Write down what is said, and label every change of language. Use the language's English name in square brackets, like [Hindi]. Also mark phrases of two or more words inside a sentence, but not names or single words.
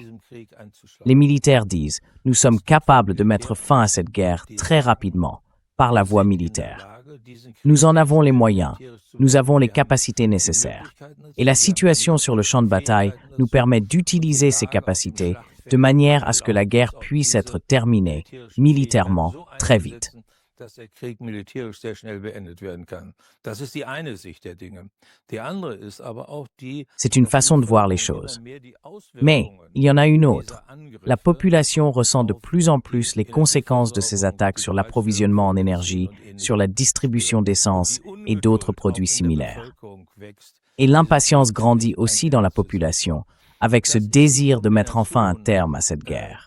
[French] Les militaires disent « Nous sommes capables de mettre fin à cette guerre très rapidement, par la voie militaire. Nous en avons les moyens, nous avons les capacités nécessaires. Et la situation sur le champ de bataille nous permet d'utiliser ces capacités de manière à ce que la guerre puisse être terminée militairement très vite. » [German] dass der Krieg militärisch sehr schnell beendet werden kann. Das ist die eine Sicht der Dinge. Die andere ist aber auch die, [French] C'est une façon de voir les choses. Mais il y en a une autre. La population ressent de plus en plus les conséquences de ces attaques sur l'approvisionnement en énergie, sur la distribution d'essence et d'autres produits similaires. Et l'impatience grandit aussi dans la population, avec ce désir de mettre enfin un terme à cette guerre.